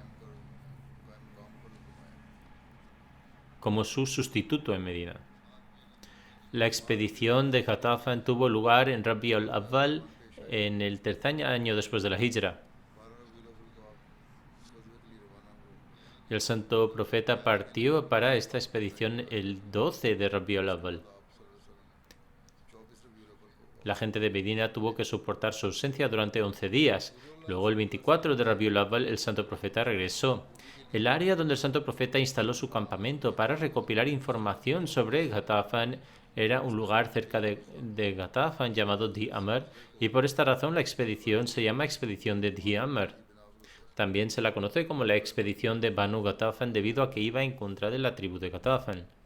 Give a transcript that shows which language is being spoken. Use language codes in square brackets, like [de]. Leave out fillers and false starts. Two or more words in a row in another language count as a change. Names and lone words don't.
[es] Como su sustituto en Medina. La expedición de Ghatafan tuvo lugar en Rabi al-Awwal, en el tercer año después de la Hijra. El santo profeta partió para esta expedición el 12 de Rabi al-Awwal. La gente de Medina tuvo que soportar su ausencia durante 11 días. Luego, el 24 de Rabi al-Awwal, el santo profeta regresó. El área donde el santo profeta instaló su campamento para recopilar información sobre Ghatafan era un lugar cerca de Ghatafan llamado Di Amr, y por esta razón la expedición se llama expedición de Di Amr. También se la conoce como la expedición de Banu Ghatafan debido a que iba en contra de la tribu de Ghatafan.